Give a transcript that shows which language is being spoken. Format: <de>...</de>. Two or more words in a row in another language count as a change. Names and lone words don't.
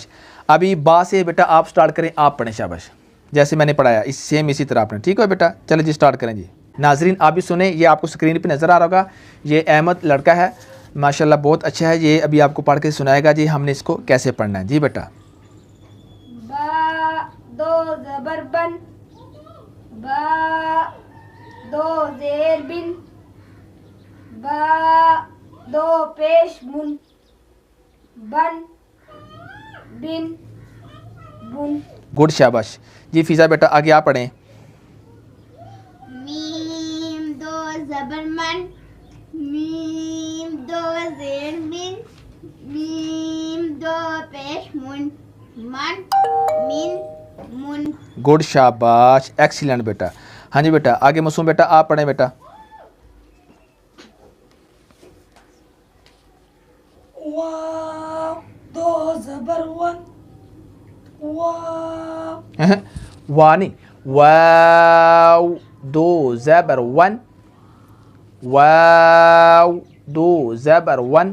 <ur>ابھی با سے بیٹا آپ سٹارٹ کریں, آپ پڑھیں. شاباش, جیسے میں نے پڑھایا اس سیم اسی طرح آپ نے. ٹھیک ہے بیٹا, چلیں جی سٹارٹ کریں جی. ناظرین آپ بھی سنیں, یہ آپ کو اسکرین پہ نظر آ رہا ہوگا. یہ احمد لڑکا ہے ماشاءاللہ, بہت اچھا ہے. یہ ابھی آپ کو پڑھ کے سنائے گا جی ہم نے اس کو کیسے پڑھنا ہے. جی بیٹا. با دو زبر بن, با دو زیر بن, با دو پیش من, بن بن بن. گڈ, شاباش. جی فضا بیٹا آگے آپ پڑھیں. میم دو زبر من, میم دو زیر من, میم دو پیش من, من من من. گڈ, شاباش, ایکسیلنٹ بیٹا. ہاں جی بیٹا آگے معصوم بیٹا آپ پڑھیں بیٹا. واو دو زبر ون, واو وا نہیں, واو دو زبر ون, واو دو زبر ون.</ur>